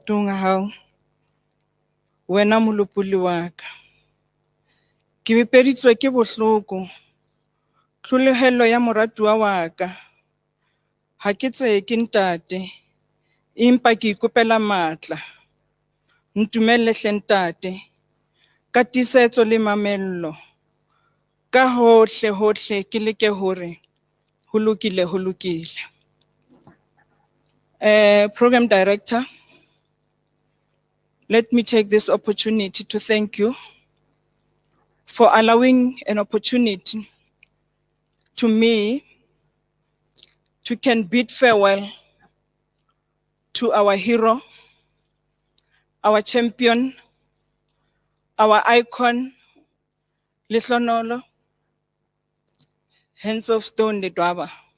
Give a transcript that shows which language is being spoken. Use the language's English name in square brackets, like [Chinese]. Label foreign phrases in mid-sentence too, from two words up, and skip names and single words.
[Southern Sotho] a hao wena molopoli wa ka ke bepeditswe ke bohloko tlholehelo ya moratuwa wa ka ha ke tse ke ntate empa ke ikopela matla ntumelle hle ntate ka tiisetso le mamello ka hohle hohle ke leke hore ho lokile ho lokile. [English] Program Director, let me take this opportunity to thank you for allowing an opportunity to me to can bid farewell to our hero, our champion, our icon, Lehlohonolo, Hands of Stone Ledwaba.